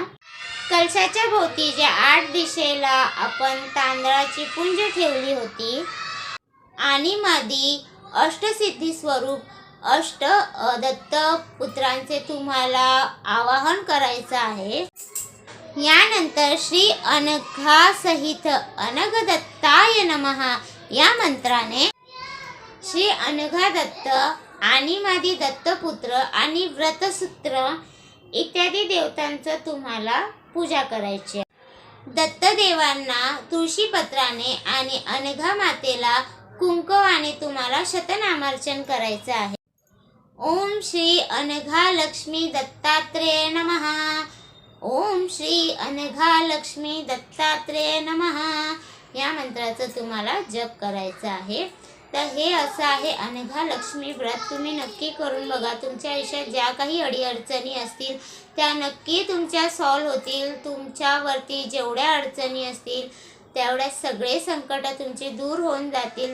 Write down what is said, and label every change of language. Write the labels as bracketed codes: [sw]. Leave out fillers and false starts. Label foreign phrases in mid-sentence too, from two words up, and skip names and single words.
[mr] कलशाच्या भोवती ज्या 8 दिशेला आपण तांदळाची पुंज ठेवली होती आणि मादी अष्टसिद्धी स्वरूप दत्त पुत्रांचे तुम्हाला आवाहन करायचं आहे. यानंतर [sa] श्री अनघासहित अनघदत्ताय नमः [mr] या मंत्राने श्री अनघा दत्त आणि मादी दत्तपुत्र आणि व्रतसूत्र इत्यादी देवतांचं तुम्हाला पूजा करायची. दत्तदेवांना तुळशीपत्राने आणि अनघा मातेला कुंकवाने तुम्हाला शतनामार्चन करायचं आहे. [sa] ओम श्री अनघा लक्ष्मी दत्तात्रेय नमः. ओम श्री अनघा लक्ष्मी दत्तात्रेय नमः [mr] या मंत्राचं तुम्हाला जप करायचं आहे. तर हे असं आहे अनघा लक्ष्मी व्रत. तुम्ही नक्की करून बघा. तुमच्या आयुष्यात ज्या काही अडीअडचणी असतील त्या नक्की तुमच्या सॉल्व्ह होतील. तुमच्यावरती जेवढ्या अडचणी असतील तेवढ्या सगळे संकट तुमचे दूर होऊन जातील.